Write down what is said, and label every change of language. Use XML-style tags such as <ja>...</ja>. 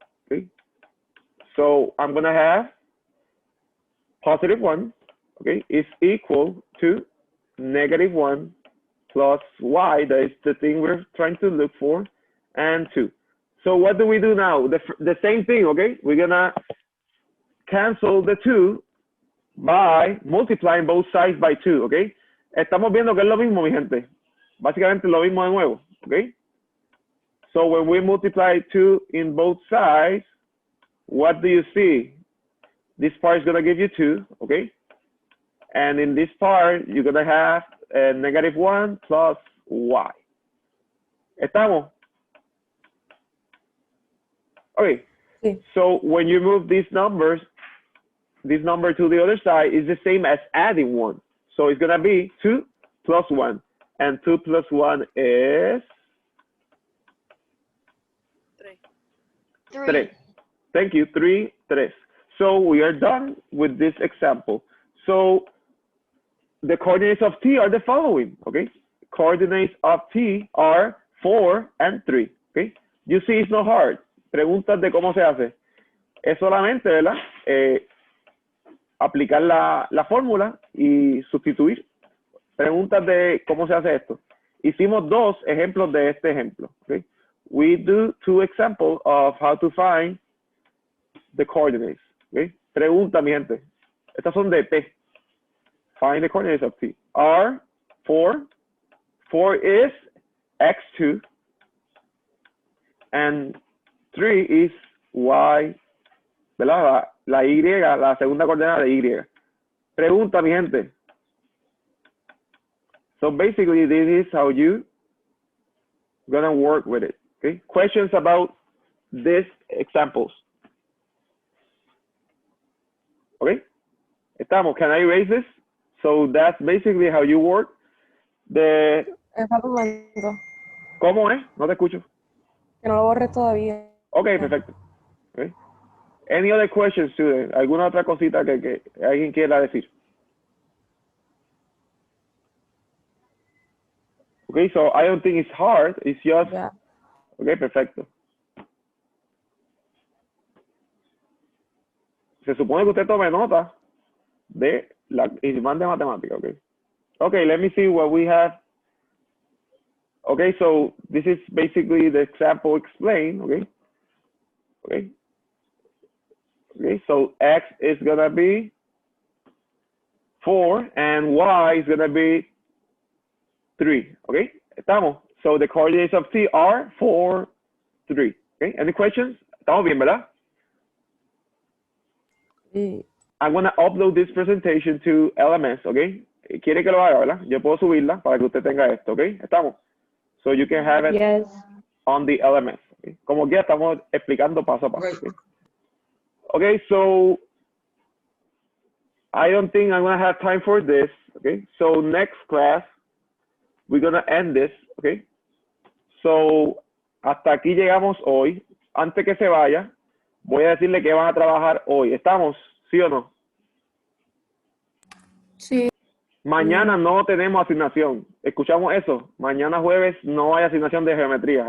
<en>Okay, so I'm gonna have +1, okay, is equal to -1 plus y, that is the thing we're trying to look for, and 2. So what do we do now? The same thing, okay? We're gonna cancel the 2 by multiplying both sides by 2, okay?</en> <es>Estamos viendo que es lo mismo, mi gente. Básicamente lo mismo de nuevo, okay?</es> <en>So when we multiply 2 in both sides, what do you see? This part is gonna give you 2, okay? And in this part, you're gonna have -1 plus y.</en> <es>¿Estamos?</es> <en>Okay,</en> <es>Sí.</es> <en>so when you move these numbers, this number to the other side is the same as adding 1. So it's gonna be 2 plus 1, and 2 plus 1 is 3. Thank you, 3. So we are done with this example. So the coordinates of t are the following, okay? Coordinates of t are 4 and 3, okay? You see, it's not hard.</en> <es>Preguntas de cómo se hace. Es solamente, ¿verdad? Aplicar la fórmula y sustituir. Preguntas de cómo se hace esto. Hicimos 2 ejemplos de este ejemplo.</es> <en>Okay? We do 2 examples of how to find the coordinates. Okay?</en> <es>Pregunta, mi gente. Estas son de T.</es> <en>Find the coordinates of T. R, 4. 4 is x2. And 3 is y,</en> <es>¿verdad? La y, la segunda coordenada de y. Pregunta, mi gente.</es> <en>So basically, this is how you gonna work with it. Okay? Questions about these examples. Okay?</en> <es>Estamos.</es> <en>Can I erase this? So that's basically how you work.</en> <es>Espérate un momento. ¿Cómo es? No te escucho. Que no lo borres todavía.</es> <en>Okay, perfecto. Okay. Any other questions, students?</en> <es>¿Alguna otra cosita que alguien quiera decir?</es> <en>Okay, so I don't think it's hard. It's just,</en> <es>Ya.</es> <en>okay, perfecto.</en> <es>Se supone que usted tome nota de la ISMAN de matemática, okay?</es> <en>Okay, let me see what we have. Okay, so this is basically the example explained, okay? Okay. Okay, so X is gonna be 4 and Y is gonna be 3, okay?</en> <es>Estamos.</es> <en>So the coordinates of T are 4, 3, okay? Any questions?</en> <es>Estamos bien, ¿verdad? Sí.</es> <en>I'm gonna upload this presentation to LMS, okay?</en> <es>Quiere que lo haga, ¿verdad? Yo puedo subirla para que usted tenga esto, okay? Estamos.</es> <en>So you can have it Yes. on the LMS.</en> <es>Okay? Como que estamos explicando paso a paso. Okay?</es> <en>Okay, so I don't think I'm gonna have time for this. Okay, so next class we're gonna end this. Okay, so</en> <es>hasta aquí llegamos hoy. Antes que se vaya, voy a decirle que van a trabajar hoy. ¿Estamos? ¿Sí o no? Sí. Mañana no tenemos asignación. ¿Escuchamos eso? Mañana jueves no hay asignación de geometría.</es>